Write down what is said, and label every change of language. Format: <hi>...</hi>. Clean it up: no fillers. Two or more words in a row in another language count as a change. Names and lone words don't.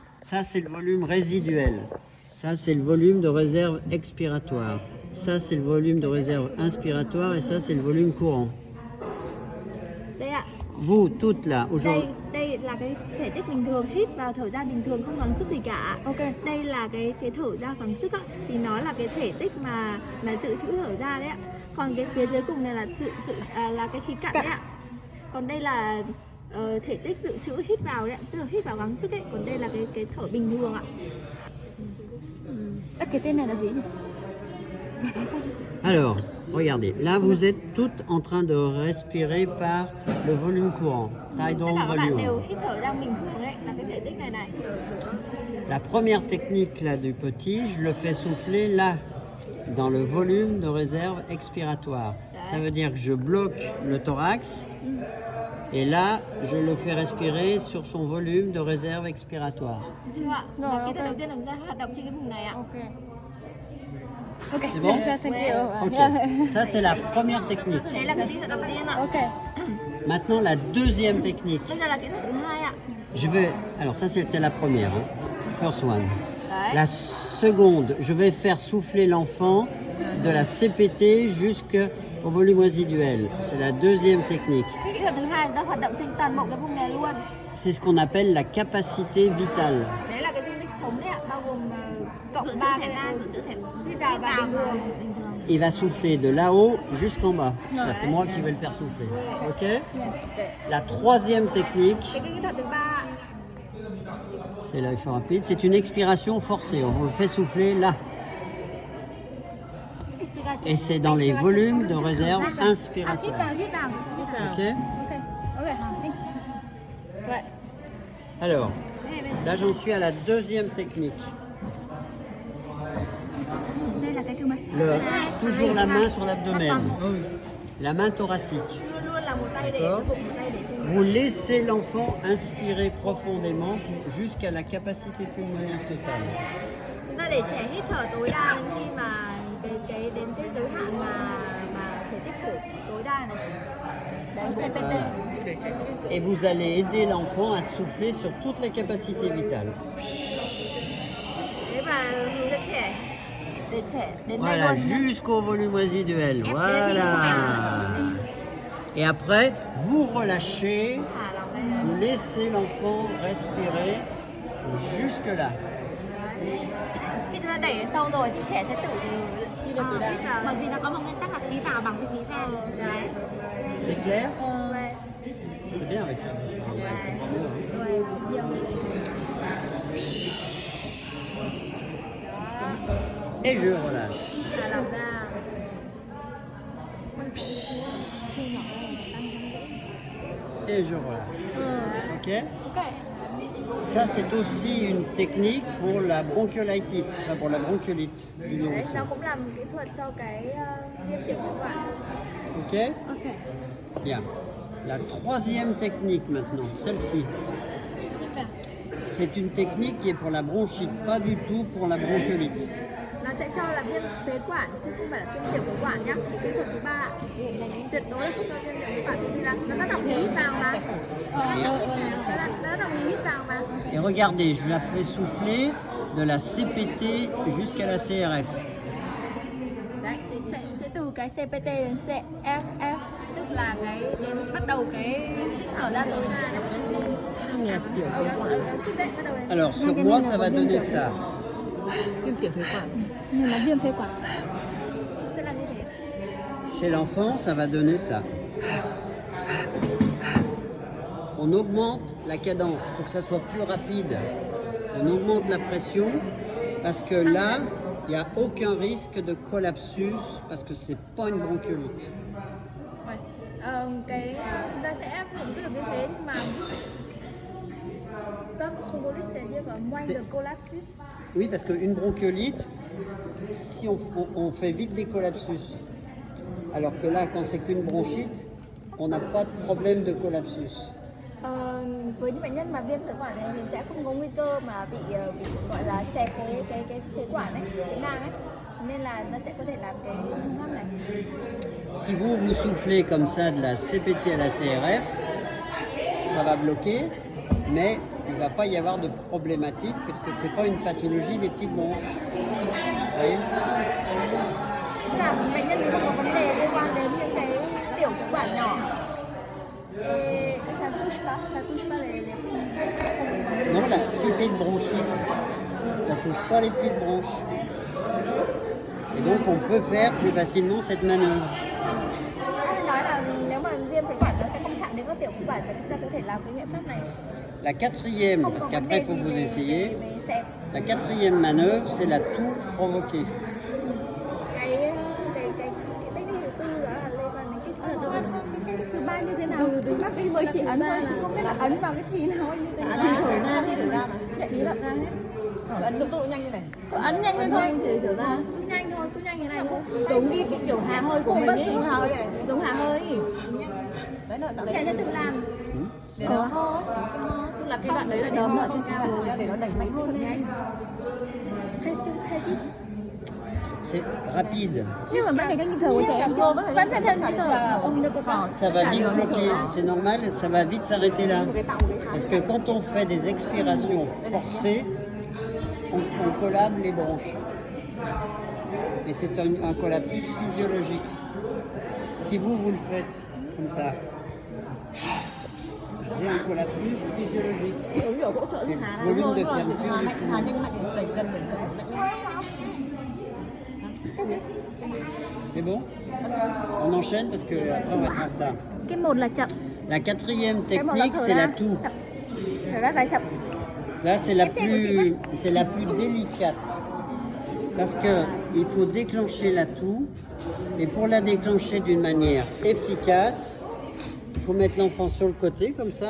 <fr>Ça, c'est le volume résiduel. Ça, c'est le volume de réserve expiratoire. Ça, c'est le volume de réserve inspiratoire. Et ça, c'est le volume courant.</fr> <vi>Đây ạ.</vi> <fr>Vous, toutes là, aujourd'hui.</fr> <vi>Đây là cái thể tích bình thường, hít vào thở ra bình thường không gắng sức gì cả. Ok. Đây là cái thở ra gắng sức á, thì nó là cái thể tích mà dự trữ thở ra đấy ạ. Còn cái phía dưới cùng này là là cái khí cặn đấy ạ. Còn đây là thể tích dự trữ hít vào đấy ạ, tức là hít vào gắng sức ấy. Còn đây là cái thở bình thường ạ. Cái tên này là gì nhỉ?</vi> <fr>Alors, regardez, là vous êtes toutes en train de respirer par le volume courant,</fr> <vi>Tất</vi> <en>tidal</en> <vi>cả các bạn đều</vi> <en>volume.</en> <vi>hít thở ra bình thường đấy, là cái thể tích này này.</vi> <fr>La première technique là du petit, je le fais souffler là, dans le volume de réserve expiratoire. Ça veut dire que je bloque le thorax et là, je le fais respirer sur son volume de réserve expiratoire.</fr> <vi>Chưa ạ? Rồi, Và kỹ ok. thuật đầu tiên là chúng ta hoạt động trên cái vùng này ạ. Ok. Ok.</vi> <fr>C'est bon?</fr> <en>Thank you.</en> <fr>Ok, ça c'est la première technique.</fr> <vi>Đấy là cái kỹ thuật đầu tiên ạ. Ok.</vi> <fr>Maintenant la deuxième technique.</fr> <vi>Bây giờ là kỹ thuật thứ hai ạ.</vi> <fr>Je vais, alors ça c'était la première, hein,</fr> <en>first one.</en> <vi>Đấy.</vi> <fr>La seconde, je vais faire souffler l'enfant de la CPT jusqu'au volume résiduel. C'est la deuxième technique.</fr> <vi>Cái kỹ thuật thứ hai chúng ta hoạt động trên toàn bộ cái vùng này luôn.</vi> <fr>C'est ce qu'on appelle la capacité vitale.</fr> <vi>Đấy là cái dung tích sống đấy ạ, bao gồm cộng 3 cái dự trữ thể hít vào và bình thường.</vi> <fr>Il va souffler de là-haut jusqu'en bas. Ça, c'est moi qui vais le faire souffler. Ok? La troisième technique,</fr> <vi>Cái kỹ thuật thứ ba ạ.</vi> <fr>c'est l'effort rapide, c'est une expiration forcée. On le fait souffler là. Expiration. Et c'est dans les volumes de réserve</fr> <vi>Hít</vi> <fr>inspiratoire.</fr> <vi>vào, hít vào.</vi> <en>Ok? Ok. Ok. Thank you.</en> <vi>Vậy.</vi> <fr>Alors, là j'en suis à la deuxième technique.</fr> <vi>Đây là cái thứ mấy?</vi> <fr>Toujours la main sur l'abdomen. La main thoracique.</fr> <vi>Luôn luôn là một tay để</vi> <fr>D'accord.</fr> <vi>bụng, một tay để trên.</vi> <fr>Vous laissez l'enfant inspirer profondément jusqu'à la capacité pulmonaire totale.</fr> <vi>Chúng ta để trẻ hít thở tối đa đến khi mà cái đến cái giới hạn mà thể tích phổi tối đa này. Đấy, CPT.</vi> <fr>Et vous allez aider l'enfant à souffler sur toute la capacité vitale.</fr> <vi>Thế và hướng dẫn trẻ đến đây</vi> <fr>Voilà,</fr> <vi>luôn nhé.</vi> <fr>jusqu'au volume résiduel. Voilà. Et après, vous relâchez,</fr> <vi>Thả lỏng đây.</vi> <fr>vous laissez l'enfant respirer jusque là.</fr> <vi>Khi chúng ta đẩy đến sâu rồi thì trẻ sẽ tự hít vào. Bởi vì nó có một nguyên tắc là khí vào bằng cái khí ra. Đấy.</vi> <fr>C'est clair? Ouais. C'est bien avec ça.</fr> <vi>Ouais, nhiều.</vi> <fr>Et je relâche.</fr> <vi>Thả lỏng ra.</vi> <fr>Et je relâche. Ok? Ça, c'est aussi une technique pour la bronchiolitis, enfin pour la bronchiolite du</fr> <vi>Đấy,</vi> <fr>nourrisson.</fr> <vi>nó cũng là một kỹ thuật cho cái viêm xiết phế quản. Ok? Ok.</vi> <fr>Bien. La troisième technique maintenant, celle-ci. C'est une technique qui est pour la bronchite, pas du tout pour la bronchiolite.</fr> <vi>Nó sẽ cho là viêm phế quản chứ không phải là viêm tiểu phế quản nhá. Cái kỹ thuật thứ ba tuyệt đối là không cho viêm tiểu phế quản, vì là nó tác động khí hít vào mà. Nó tác động khí hít vào mà.</vi> <fr>Et regardez, je la fais souffler de la CPT jusqu'à la CRF.</fr> <vi>Đấy, thì sẽ từ cái CPT đến CFF, tức là cái đến bắt đầu cái hít thở ra tối đa này. Cái xúc đấy bắt đầu đến.</vi> <fr>Alors sur moi, ça va donner ça.</fr> <vi>Viêm tiểu phế quản. Này là viêm phế quản. Sẽ là như thế.</vi> <fr>Chez l'enfant, ça va donner ça. On augmente la cadence pour que ça soit plus rapide. On augmente la pression parce que là, il n'y a aucun risque de collapsus parce que c'est pas une bronchiolite.</fr> <vi>Chúng ta sẽ áp dụng cái được như thế, nhưng mà không có lịch</vi> <fr>dire là moins de collapsus. Oui, parce qu'une bronchiolite, si on fait vite des collapsus, alors que là, quand c'est qu'une bronchite, on n'a pas de problème de collapsus.</fr> <vi>Với những bệnh nhân mà viêm phế quản này thì sẽ không có nguy cơ mà bị gọi là xẹt cái phế quản ấy, cái nang ấy, nên là nó sẽ có thể làm cái ngâm này.</vi> <fr>Si vous soufflez comme ça de la CPT à la CRF, ça va bloquer, mais il ne va pas y avoir de problématique puisque ce n'est pas une pathologie des petites bronches. Vous voyez?</fr> <vi>Tức là bệnh nhân thì không có vấn đề liên quan đến những cái tiểu phế quản nhỏ.</vi> <fr>Ça touche pas les Non, là, si c'est une bronchite, ça ne touche pas les petites bronches. Et donc on peut faire plus facilement cette manœuvre.</fr> <vi>Anh nói là nếu mà viêm phế quản nó sẽ không chạm đến các tiểu phế quản và chúng ta có thể làm cái nghiệm pháp này.</vi> <fr>La quatrième,</fr> <vi>Không</vi> <fr>parce</fr> <vi>có vấn</vi> <fr>qu'après</fr> <vi>đề</vi> <fr>il faut</fr> <vi>gì</vi> <fr>que vous</fr> <vi>về</vi> <fr>essayiez,</fr> <vi>xẹp.</vi> <fr>la quatrième manœuvre, c'est la toux provoquée.</fr> <vi>Cái technique thứ tư đó là liên quan đến kích thước. Thứ ba như thế nào? Bác ấy mới chỉ ấn thôi, chứ không biết là ấn vào cái thì nào như thế nào. Thì thở ra mà. Chạy tí lợn ra hết. Ấn tốc độ nhanh như này. Ấn nhanh lên thôi. Thì thở ra. Cứ nhanh như này thôi. Giống như cái kiểu hà hơi của mình ấy. Giống hà hơi. Đấy là dạo Trẻ đấy. sẽ tự làm. Để nó ho. Tức là cái đoạn đấy là đấm ở trên cao rồi. Để nó đẩy mạnh hơn lên. Khai vít.</vi> <fr>C'est rapide.</fr> <vi>Nhưng mà vẫn phải theo nhịp thở của trẻ em cơ. Vẫn phải theo nhịp thở. Ông được có.</vi> <fr>Ça va vite bloquer, c'est normal, ça va vite s'arrêter là. Parce que quand on fait des expirations forcées, on collabe les bronches. Et c'est un collapsus physiologique. Si vous le faites comme ça, j'ai un collapsus physiologique.</fr> <vi>Giống kiểu hỗ trợ</vi> <fr>C'est</fr> <vi>giúp Hà</vi> <fr>le</fr> <vi>thôi.</vi> <fr>volume de fermeture du</fr> <vi>Hà</vi> <fr>poumon.</fr> <vi>nhanh mạnh, đẩy dần mạnh lên.</vi> <fr>C'est bon? On enchaîne parce que après on va être en retard.</fr> <vi>Cái một là chậm.</vi> <fr>La quatrième</fr> <vi>Cái một là</vi> <fr>technique,</fr> <vi>thở</vi> <fr>c'est</fr> <vi>ra</vi> <fr>la toux.</fr> <vi>chậm. Thở ra dài chậm.</vi> <fr>Là, c'est la plus délicate. Parce que il faut déclencher la toux. Et pour la déclencher d'une manière efficace, il faut mettre l'enfant sur le côté, comme ça.</fr>